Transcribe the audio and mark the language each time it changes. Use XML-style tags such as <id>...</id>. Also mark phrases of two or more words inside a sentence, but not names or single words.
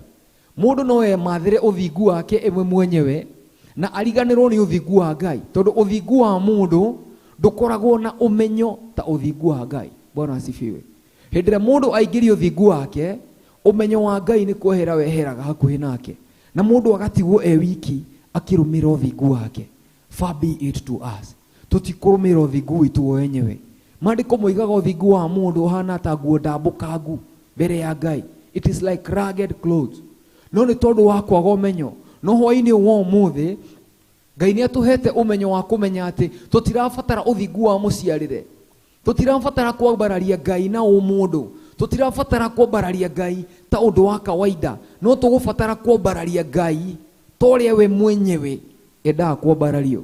<ki>Mũndũ no emathĩre ũthingu wake ĩmwe mwenyewe na ariganĩrwo nĩ ũthingu wa Ngai, tondũ ũthingu wa mũndũ ndũkoragwo na ũmenyo ta ũthingu wa Ngai.</ki> <sw>Bwana asifiwe.</sw> <ki>Hĩndĩ ĩrĩa mũndũ aingĩria ũthingu wake, ũmenyo wa Ngai nĩ kwehera weheraga hakuhĩ nake, na mũndũ agatigwo wiki akĩrũmĩra ũthingu wake.</ki> <en>Far be it to us,</en> <ki>tũtikũrũmĩra ũthingu witũ wenyewe. Maandĩko moigaga ũthingu wa mũndũ ũhana ta nguo ndambũkangu mbere ya Ngai.</ki> <en>It is like ragged clothes.</en> <ki>No nĩ tondũ wa kwaga ũmenyo, no hwaĩ-inĩ wa ũmũthĩ Ngai nĩ atũhete ũmenyo wa kũmenya atĩ tũtirabatara ũthingu wa mũciarĩre, tũtirabatara kwambararia Ngai na ũmũndũ, tũtirabatara kwambararia Ngai ta ũndũ wa kawaida, no tũgũbatara kwambararia Ngai ta ũrĩa we mwenyewe endaga kwambarario.</ki>